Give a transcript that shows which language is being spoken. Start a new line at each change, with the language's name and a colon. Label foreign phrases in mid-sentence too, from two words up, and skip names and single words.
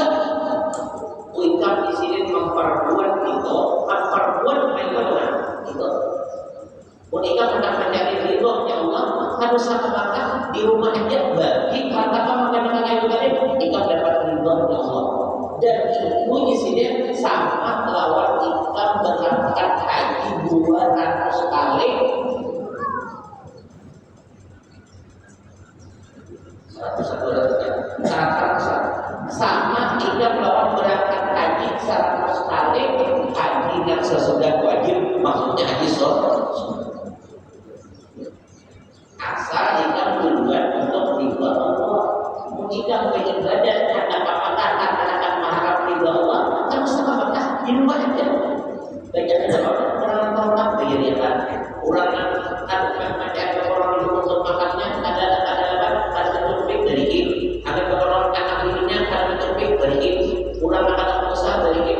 Banjar: Ikam di sini memperbuat itu, memperbuat bagaimana itu. Ikam hendak mencari ridhonya Allah, harus makan di rumah aja bagi kata makan itu tadi, ikam dapat ridhonya Allah. Dan itu di sini sama lawan ikam berangkat haji 200 kali. 100 sama ikam lawan berangkat haji 100 kali haji yang sesudah wajib, maksudnya haji sunnah. Asal ikam tujuan untuk ridho Allah. Ikam beribadah akan mengharap ridho Allah, kan sama Mekah di rumah aja. Banyak orang begini kan, orang ada orang untuk makannya ada terpik dari ini, ada orang anak dirinya ada terpik dari ini, orang akan usaha dari ini.